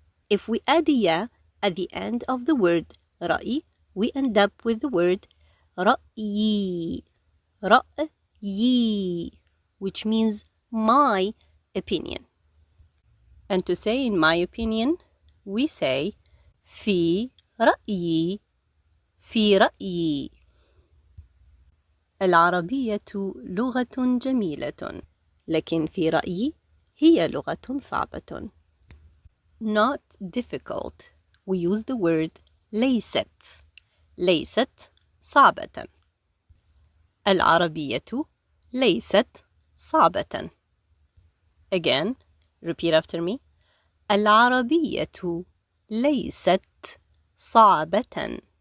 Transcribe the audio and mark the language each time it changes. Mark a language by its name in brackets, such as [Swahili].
[English] If we add يا at the end of the word رأي, we end up with the word رأيي. رأيي, which means my opinion. And to say in my opinion, we say [Arabic] في رأيي. في رأيي. العربية لغة جميلة، لكن في رأيي هي لغة صعبة. [English] Not difficult. We use the word ليست. [Arabic] ليست صعبة. العربية ليست صعبة. [English] Again, repeat after me. [Arabic] العربية ليست صعبة.